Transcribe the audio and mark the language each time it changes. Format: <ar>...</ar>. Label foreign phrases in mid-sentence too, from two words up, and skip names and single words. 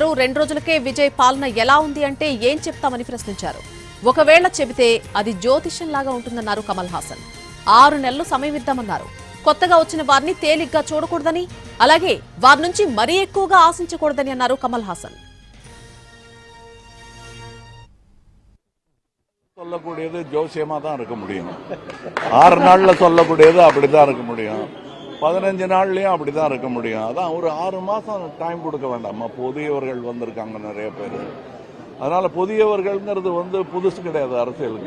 <te>2 రోజులకే విజయ్ పాలన ఎలా ఉంది అంటే ఏం చెప్తామని ప్రశ్నించారు. ఒకవేళ చెబితే అది జ్యోతిష్యంలాగా ఉంటుందన్నారు కమల్ హాసన్. 6 నెలలు సమయం ఇద్దామన్నారు. కొత్తగా వచ్చిన వారిని తేలిగ్గా చూడకూడదని, అలాగే వారి నుంచి మరీ ఎక్కువగా ఆశించకూడదని అన్నారు కమల్ హాసన్.</te> <ta>சொல்லக்கூடியது ஜோசியமா தான் இருக்க முடியும். 6 நாள்ல சொல்லக்கூடியது அப்படிதான் இருக்க முடியும். 15 நாள்லயும் அப்படிதான் இருக்க முடியும். அதான் ஒரு 6 மாசம் டைம் கொடுக்க வேண்டாமா? புதியவர்கள் வந்திருக்காங்க நிறைய பேர். அதனால புதியவர்கள்ங்கிறது புதுசு கிடையாது அரசியலுக்கு.</ta>